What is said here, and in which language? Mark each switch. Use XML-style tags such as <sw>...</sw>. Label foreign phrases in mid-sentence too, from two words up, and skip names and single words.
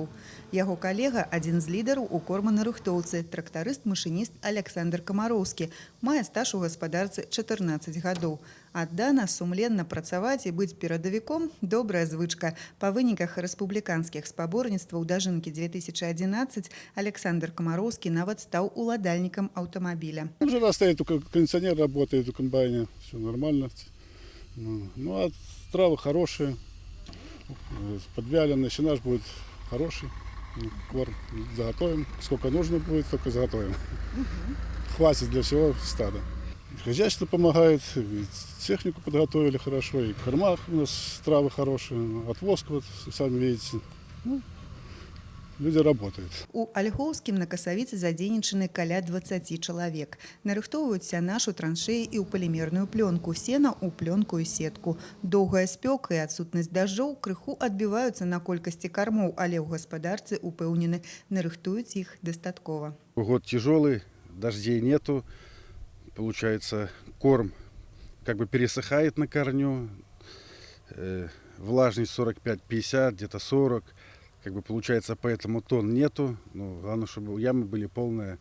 <be>Яго калега – адзін з лідараў у корманарыхтоўцы, трактарыст-машыніст Александр Камароўскі, мае стаж у гаспадарцы 14 гадоў. Аддана, сумленна працаваць і быць перадавіком – добрая звычка. Па выніках рэспубліканскіх спаборніцтваў дажынкі 2011 Александр Камароўскі нават стаў уладальнікам аўтамабіля.</be> <ru>Жена стоит, только кондиционер работает у комбайна, все нормально. А травы хорошие, подвяленный, сенаж будет хороший. Корм заготовим, сколько нужно будет, только заготовим. Хватит для всего стада. Хозяйство помогает, технику подготовили хорошо, и в кормах у нас травы хорошие, отвозка, вот, сами видите. Люди работают.</ru> <be>У Альгоўскім на касавіцы задзейнічаны каля 20 чалавек. Нарыхтоўваюць сянаж у траншеі і ў палімерную плёнку, сена ў плёнку і сетку. Доўгая спёка і адсутнасць дажджоў крыху адбіваюцца на колькасці кармоў, але ў гаспадарцы упэўнены, нарыхтуюць іх дастаткова.</be> <ru>Год тяжелый, дождей нету, получается корм как бы пересыхает на корню, влажность 45-50, где-то 40. Как бы получается, поэтому тонн нету. Главное, чтобы ямы были полные.</ru>